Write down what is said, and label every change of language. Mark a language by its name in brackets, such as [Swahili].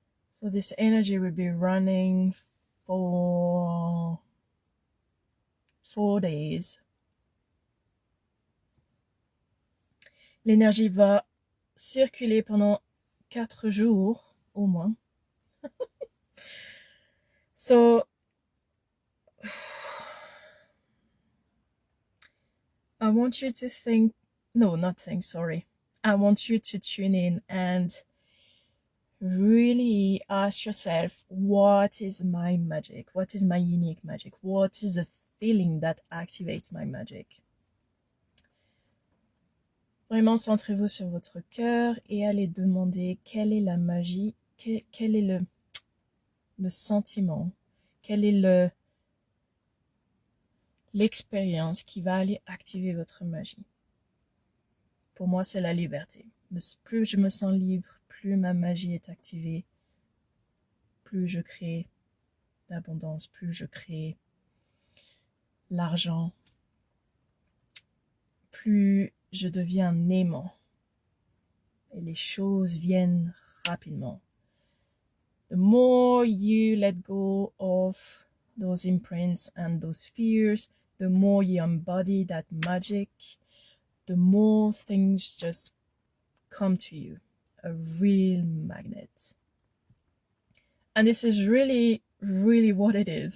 [English] So this energy will be running for 4 days. [French] L'énergie va circuler pendant 4 jours au moins. So [English] I want you to think, no, not think, sorry. I want you to tune in and really ask yourself, what is my magic? What is my unique magic? What is the feeling that activates my magic? [French] Vraiment, centrez-vous sur votre cœur et allez demander quelle est la magie, quel est le sentiment, quelle est l'expérience qui va aller activer votre magie. Pour moi, c'est la liberté. Plus je me sens libre, plus ma magie est activée, plus je crée l'abondance, plus je crée l'argent, plus je deviens un aimant et les choses viennent rapidement. [English] The more you let go of those imprints and those fears, the more you embody that magic, the more things just come to you. A real magnet. And this is really, really what it is.